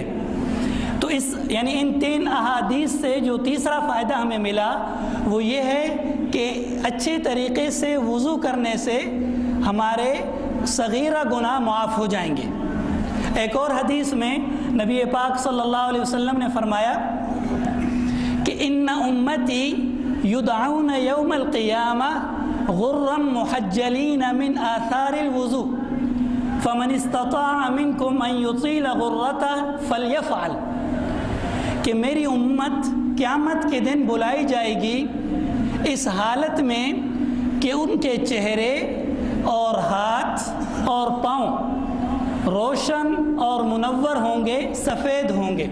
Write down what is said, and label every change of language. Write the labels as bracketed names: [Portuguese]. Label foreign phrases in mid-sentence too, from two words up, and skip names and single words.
[Urdu] تو اس یعنی ان 3 احادیث سے جو تیسرا فائدہ ہمیں ملا وہ یہ ہے کہ اچھے طریقے سے وضو کرنے سے ہمارے صغیرہ گناہ معاف ہو جائیں گے. ایک اور حدیث میں نبی پاک [Arabic] صلى الله عليه وسلم [Urdu] نے فرمایا کہ [Arabic] إن أمتي يدعون يوم القيامة غرا محجلين من آثار الوضوء فمن استطاع منكم أن يطيل غرته فليفعل. [Urdu] کہ میری امت قیامت کے دن بلائی جائے گی اس حالت میں کہ ان کے چہرے اور ہاتھ اور پاؤں روشن اور منور ہوں گے، سفید ہوں گے.